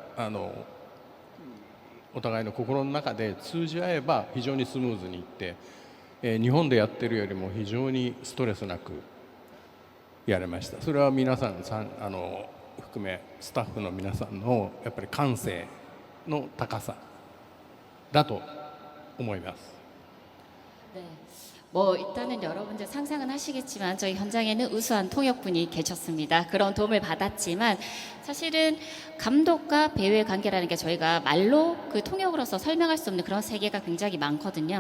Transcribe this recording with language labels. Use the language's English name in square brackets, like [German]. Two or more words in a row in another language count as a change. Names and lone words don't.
[Japanese] お互いの心の中で通じ合えば非常にスムーズにいって、日本でやってるよりも非常にストレスなくやれました。それは皆さん含めスタッフの皆さんのやっぱり感性の高さだと思います。 [Korean] 네. 뭐 일단은 여러분들 상상은 하시겠지만 저희 현장에는 우수한 통역분이 계셨습니다. 그런 도움을 받았지만 사실은 감독과 배우의 관계라는 게 저희가 말로 그 통역으로서 설명할 수 없는 그런 세계가 굉장히 많거든요.